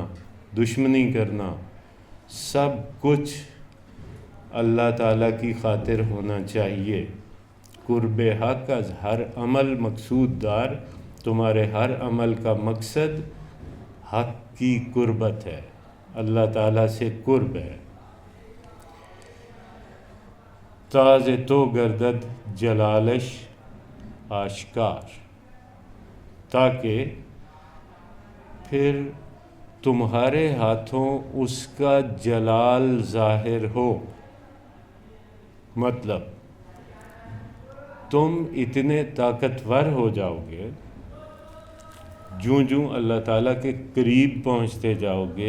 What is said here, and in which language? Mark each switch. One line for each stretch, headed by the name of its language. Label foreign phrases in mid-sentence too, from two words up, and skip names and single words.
Urdu: دشمنی کرنا سب کچھ اللہ تعالیٰ کی خاطر ہونا چاہیے
Persian: قرب حق از ہر عمل مقصود دار
Urdu: تمہارے ہر عمل کا مقصد حق کی قربت ہے اللہ تعالیٰ سے قرب ہے
Persian: تاز تو گردد جلالش آشکار
Urdu: تاکہ پھر تمہارے ہاتھوں اس کا جلال ظاہر ہو۔ مطلب تم اتنے طاقتور ہو جاؤ گے، جوں جوں اللہ تعالیٰ کے قریب پہنچتے جاؤ گے،